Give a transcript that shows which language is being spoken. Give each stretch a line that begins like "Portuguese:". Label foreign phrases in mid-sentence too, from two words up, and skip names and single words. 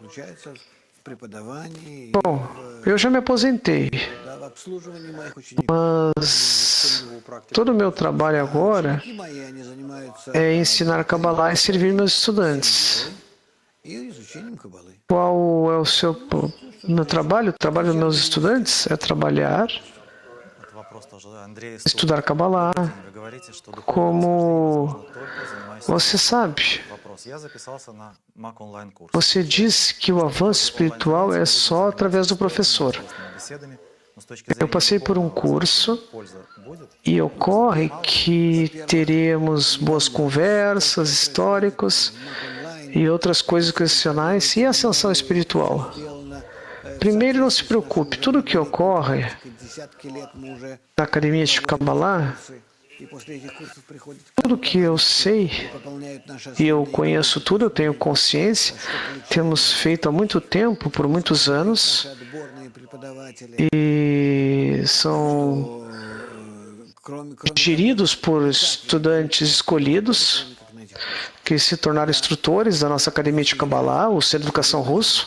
Portuguese: Bom, eu já me aposentei, mas todo o meu trabalho agora é ensinar Kabbalah e servir meus estudantes. Qual é o seu meu trabalho? O trabalho dos meus estudantes é trabalhar,
Russian: Это вопрос тоже. Андрей,
Portuguese: estudar Kabbalah.
Russian: вы говорите, что
Portuguese: Como você sabe,
Russian: вопрос. Я записался на Mac онлайн-курс.
Portuguese: você disse que o avanço espiritual é só através do professor.
Russian: Беседами, но с точки
Portuguese: Eu
Russian: зрения
Portuguese: passei por um curso
Russian: пользы будет?
Portuguese: e ocorre que teremos boas conversas, históricos e outras coisas educacionais e ascensão espiritual. Primeiro, não se preocupe, tudo o que ocorre na Academia de Kabbalah, tudo que eu sei, e eu conheço tudo, eu tenho consciência, temos feito há muito tempo, por muitos anos, e são geridos por estudantes escolhidos, que se tornaram instrutores da nossa Academia de Kabbalah, o Centro de Educação Russo.